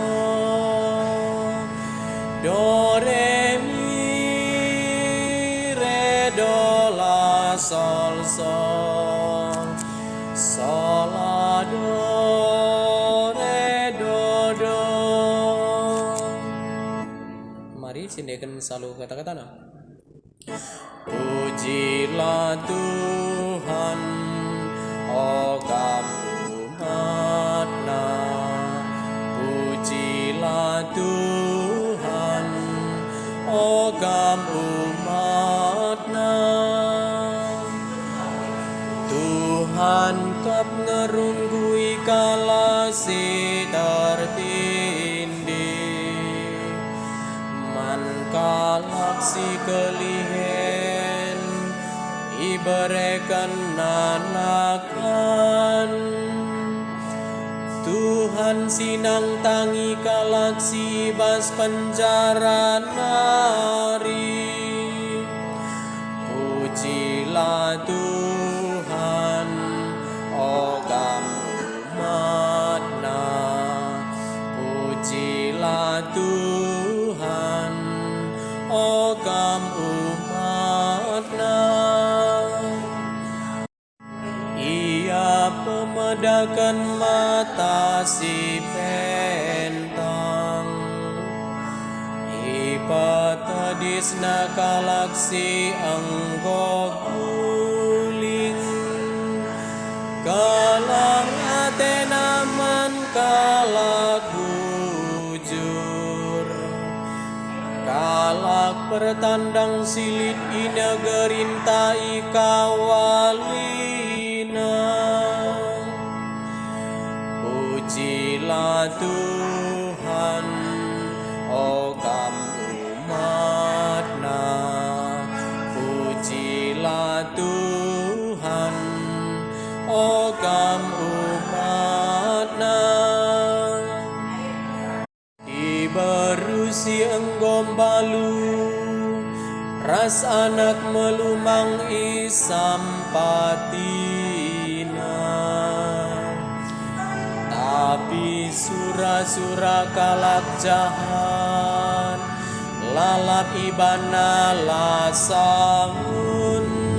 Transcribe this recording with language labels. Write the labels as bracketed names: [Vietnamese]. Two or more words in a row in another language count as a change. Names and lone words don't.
[Batak Karo] do re mi re do la sol sol sol la do re do. Mari sindikan selalu kata-kata na. [Indonesian] Pujilah Tuhan, oh kamu umatnya. Pujilah Tuhan, oh kamu umatnya. [Batak Karo] Tuhan kap ngerunggui kala si tertindih, man kalak si kelihen, ibarekan nanakan. Tuhan sinang tangi kalak si bas penjara nari. [Indonesian] Pujilah Tuhan, oh kamu umatnya. Pujilah Tuhan, oh kamu umatnya. [Batak Karo] Ia pemedakan mata si pentang, ipatadisna kalak si anggo guling. Kalang atena man kalak bujur, kalak pertandang silit ina gerinta ikawalina. [Indonesian] Pujilah Tuhan, oh kamu umatnya. Pujilah Tuhan, oh kamu umatnya. [Batak Karo] Ibarusi enggombalu, ras anak melumang isampatina. Tapi sura-sura kalak jahat, lalap ibana lasangun.